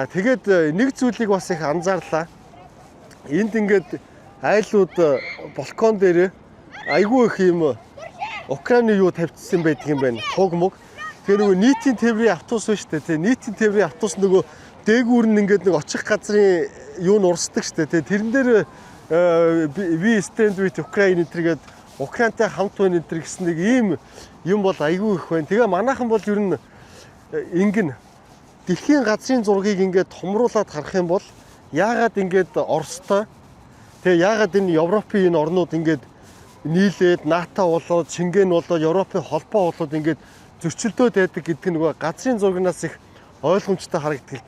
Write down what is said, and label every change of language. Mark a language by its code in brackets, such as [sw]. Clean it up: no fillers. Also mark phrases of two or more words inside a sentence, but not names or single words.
[mn] Тэгээд нэг зүйлийг бас их анзаарлаа. Энд ингээд айлууд балкон дээр айгүй их юм Украины юу тавьчихсан байдаг юм байна. Туг мөг. Тэгээ нөгөө нийтийн тээврийн автобус байна шүү дээ. Тэ нийтийн тээврийн автобус нөгөө дээгүүр нь ингээд нэг очих газрын юу н урсдаг шүү дээ. Тэрэн дээр [en] we stand with Ukraine [mn] гэдэг Украинтай хамт байна гэсэн нэг ийм юм бол айгүй их байна. Тэгээ манайхан бол ер нь ингэн дэлхийн газрын зургийг ингээд томруулаад харах юм бол яагаад ингээд Оростой тэгээ яагаад энэ Европын энэ орнууд ингээд нийлээд НАТО болоод Шенген болоод Европын холбоо болоод ингээд зөрчилдөөд байдаг гэдэг нь нөгөө газрын зургнаас их ойлгомжтой харагддаг л та.